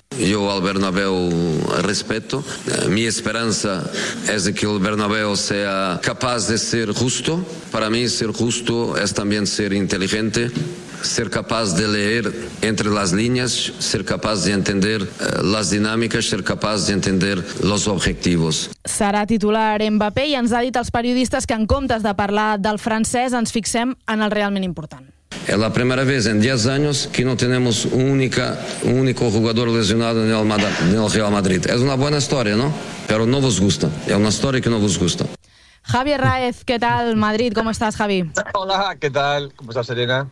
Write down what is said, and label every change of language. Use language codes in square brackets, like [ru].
[es] Yo al Bernabéu respeto. Mi esperanza es de que el Bernabéu sea capaz de ser justo. Para mí ser justo es también ser inteligente, ser capaz de leer entre las líneas, ser capaz de entender las dinámicas, ser capaz de entender los objetivos. [ca] Serà titular Mbappé, i ens ha dit als periodistes que en comptes de parlar del francès ens fixem en el realment important. [es] Es la primera vez en 10 años que no tenemos un único jugador lesionado en el Real Madrid. Es una buena historia, ¿no? Pero no vos gusta. Es una historia que no vos gusta. Javier Raez, ¿qué tal, Madrid? ¿Cómo estás, Javi? Hola, ¿qué tal? ¿Cómo estás, Serena?